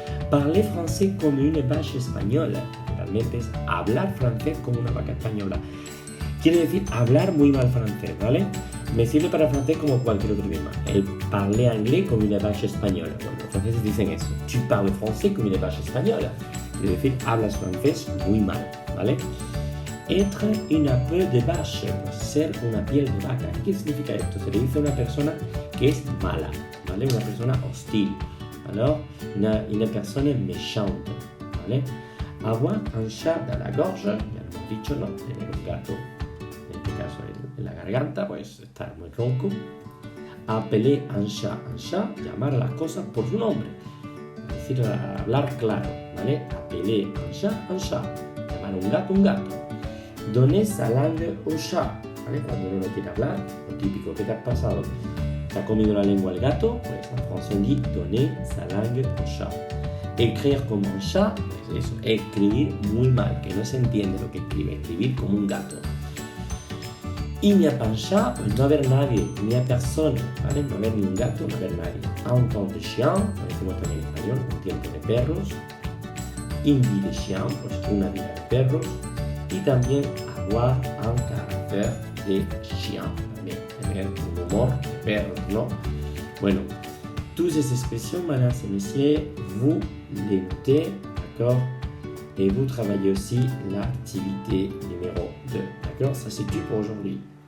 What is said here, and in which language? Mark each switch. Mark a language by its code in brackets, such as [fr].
[fr] Parler français comme une vache española. [es] Realmente es hablar francés como una vaca española. Quiere decir hablar muy mal francés, ¿vale? Me sirve para francés como cualquier otro idioma. [fr] El parler anglais comme une vache española. [es] Bueno, los franceses dicen eso. [fr] Tu parles français comme une vache española. [es] Quiere decir, hablas francés muy mal, ¿vale? [fr] Être une peau de vache, [es] ser una piel de vaca. ¿Qué significa esto? Se le dice a una persona que es mala, ¿vale? Una persona hostil. [fr] Alors, une personne méchante, ¿vale? Avoir un chat dans la gorge, [es] ya lo hemos dicho, ¿no? Tener un gato, en este caso en la garganta, pues estar muy ronco. appeler un chat, llamar a las cosas por su nombre. Es decir, hablar claro, ¿vale? Appeler un chat, llamar a un gato. [fr] Donner sa langue au chat, [es] ¿vale? Cuando uno no quiere hablar, lo típico, ¿qué te has pasado? ¿Te ha comido la lengua el gato? Pues en francés [fr] on dit donner sa langue au chat. [es] Écrire como un chat, es eso, escribir muy mal, que no se entiende lo que escribe, escribir como un gato. [fr] Il n'y a pas un chat, [es] pues no haber nadie, ni a persona, ¿vale? No haber ni un gato, no haber nadie. [fr] Un temps de chien, [es] lo decimos también en español, un tiempo de perros. [fr] Une vie de chien, [es] pues una vida de perros. Y también avoir un carácter de chien, también tener un humor de perros, ¿no? [fr] Bueno, toutes ces expressions, madame et messieurs, vous les notez, d'accord? Et vous travaillez aussi l'activité numéro 2, d'accord? Ça c'est tout pour aujourd'hui.